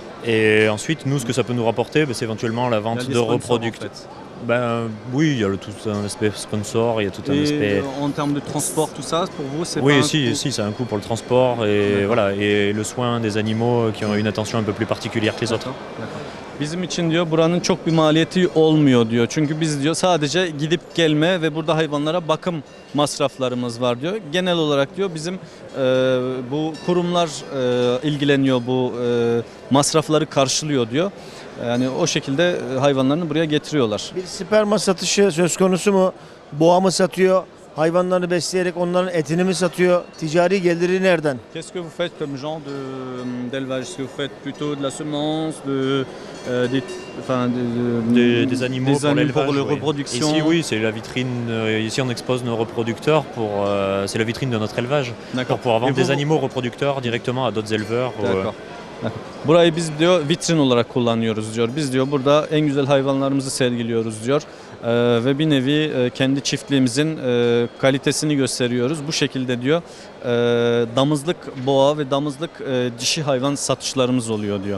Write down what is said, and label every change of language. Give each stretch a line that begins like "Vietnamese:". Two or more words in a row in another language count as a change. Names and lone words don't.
French: Et ensuite, nous, ce que ça peut nous rapporter, c'est éventuellement la Il y a vente des de sponsors, reproducteurs. en fait. Oui, il y a tout un aspect sponsor, il y a tout un Et aspect... en termes de transport, tout ça, pour vous, c'est pas Oui, un si, coût? si, c'est un coût pour le transport et voilà, et le soin des animaux qui ont une attention un peu plus particulière que les autres. D'accord.
Turkish: Bizim için diyor buranın çok bir maliyeti olmuyor diyor. Çünkü biz diyor sadece gidip gelme ve burada hayvanlara bakım masraflarımız var diyor. Genel olarak diyor bizim bu kurumlar ilgileniyor bu masrafları karşılıyor diyor. Yani o şekilde hayvanlarını buraya getiriyorlar. Bir sperma satışı söz konusu mu? Boğa mı satıyor? hayvanlarını besleyerek onların etini mi satıyor? Ticari geliri nereden?
French: Qu'est-ce que vous faites comme genre d'élevage? Est-ce que vous faites plutôt de la semence, des, enfin, Des animaux des pour animaux pour l'élevage, la oui. reproduction? Ici, oui, c'est la vitrine. Ici, on expose nos reproducteurs c'est la vitrine de notre élevage. D'accord. Pour pouvoir vendre Et vous- des animaux reproducteurs directement à d'autres éleveurs. D'accord. D'accord.
Turkish: Burayı biz diyor vitrin olarak kullanıyoruz diyor. Biz diyor burada en güzel hayvanlarımızı sergiliyoruz diyor. Ve bir nevi kendi çiftliğimizin kalitesini gösteriyoruz. Bu şekilde diyor damızlık boğa ve damızlık dişi hayvan satışlarımız oluyor diyor.